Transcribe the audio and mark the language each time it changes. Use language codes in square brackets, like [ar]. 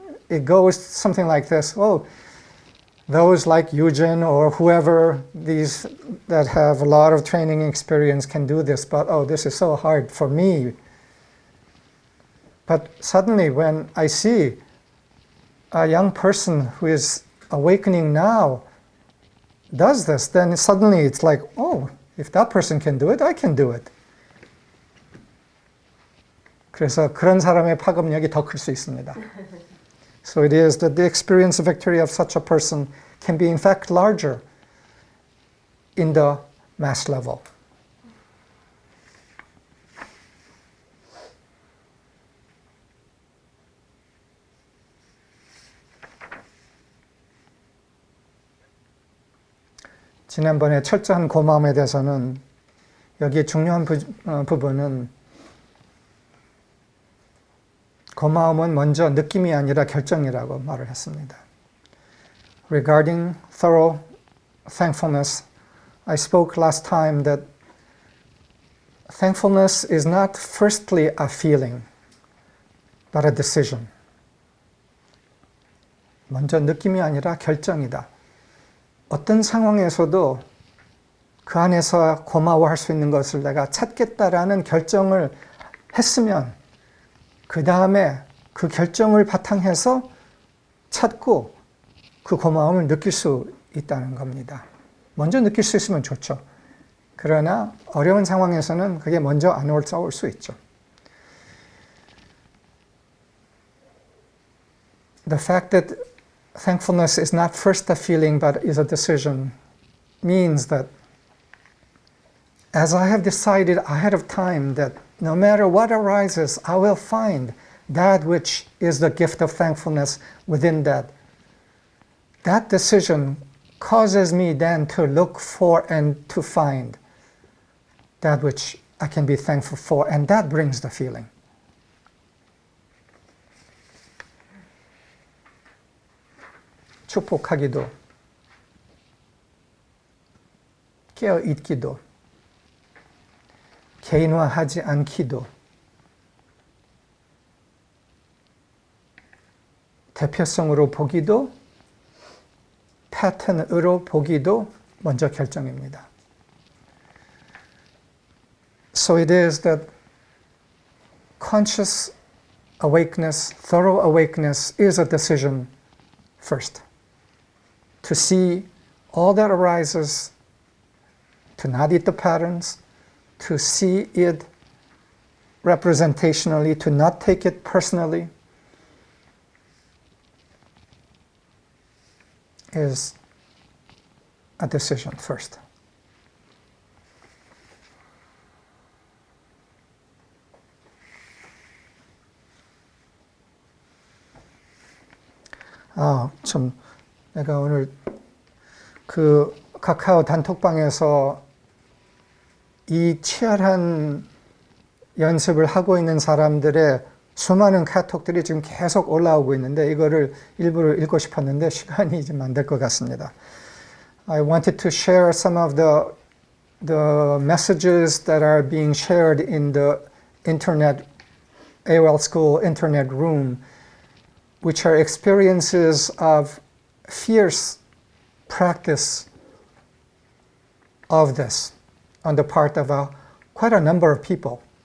[en] It goes something like this. Those like Yujin or whoever, these that have a lot of training experience can do this, but this is so hard for me. But suddenly when I see a young person who is awakening now does this, then suddenly it's like, if that person can do it, I can do it. [ko] 그래서 그런 사람의 파급력이 더 클 수 있습니다. [en] So it is that the experience of victory of such a person can be in fact larger in the mass level. [ko] 지난번에 철저한 고마움에 대해서는 여기에 중요한 부분은 고마움은 먼저 느낌이 아니라 결정이라고 말을 했습니다. [en] regarding thorough thankfulness, I spoke last time that thankfulness is not firstly a feeling, but a decision. [ko] 먼저 느낌이 아니라 결정이다. 어떤 상황에서도 그 안에서 고마워할 수 있는 것을 내가 찾겠다라는 결정을 했으면 그 다음에 그 결정을 바탕해서 찾고 그 고마움을 느낄 수 있다는 겁니다. 먼저 느낄 수 있으면 좋죠. 그러나 어려운 상황에서는 그게 먼저 안 올 수 있죠. [en] The fact that thankfulness is not first a feeling but is a decision means that as I have decided ahead of time that no matter what arises, I will find that which is the gift of thankfulness within that. That decision causes me then to look for and to find that which I can be thankful for, and that brings the feeling. [ko] 축복하기도, 깨어있기도, 개인화하지 않기도, 대표성으로 보기도, 패턴으로 보기도 먼저 결정입니다. [en] So it is that conscious awakeness, thorough awakeness is a decision first. To see all that arises, to not eat the patterns, to see it representationally, to not take it personally, is a decision first. [ko] 참, 내가 오늘 그 카카오 단톡방에서 이 치열한 연습을 하고 있는 사람들의 수많은 카톡들이 지금 계속 올라오고 있는데 이거를 일부러 읽고 싶었는데 시간이 좀 안 될 것 같습니다. [en] I wanted to share some of the messages that are being shared in the internet, AOL School internet room, which are experiences of fierce practice of this on the part of quite a number of people.